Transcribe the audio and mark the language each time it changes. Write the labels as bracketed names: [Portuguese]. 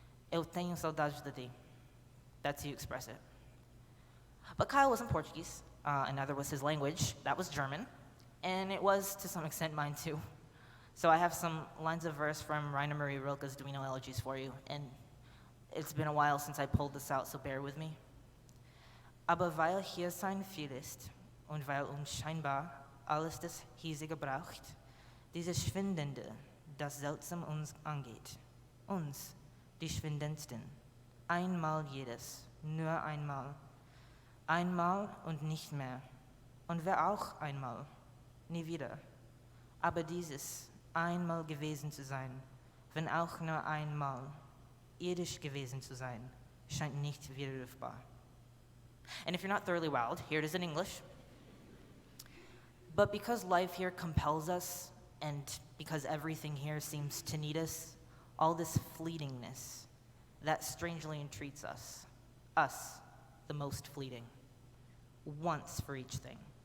[Portuguese] Eu tenho saudades de ti. [English] That's how you express it. But Kyle wasn't Portuguese, and neither was his language. That was German, and it was, to some extent, mine too. So I have some lines of verse from Rainer Maria Rilke's Duino Elegies for you, and it's been a while since I pulled this out, so bear with me. [German] Aber weil hier sein viel ist, und weil scheinbar alles das hiesige braucht, dieses Schwindende, das seltsam uns angeht, uns, die Schwindendsten, einmal jedes, nur einmal, einmal und nicht mehr, und wer auch einmal, nie wieder, aber dieses einmal gewesen zu sein, wenn auch nur einmal, irdisch gewesen zu sein, scheint nicht widerrufbar. [English] And if you're not thoroughly wowed, here it is in English. But because life here compels us, and because everything here seems to need us, all this fleetingness, that strangely entreats us, the most fleeting, once for each thing.